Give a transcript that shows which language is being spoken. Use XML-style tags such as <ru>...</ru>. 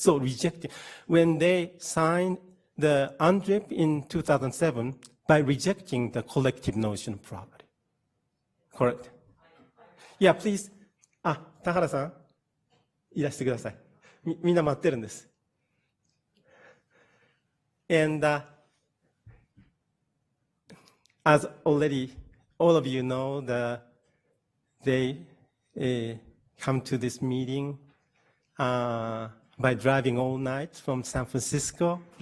<en>So rejecting, when they signed the UNDRIP in 2007 by rejecting the collective notion of property. Correct? Yeah, please.</en> <ja>あ、田原さん、いらしてください。みんな待ってるんです。</ja> <en>And as already all of you know, they come to this meeting by driving all night from San Francisco.</en>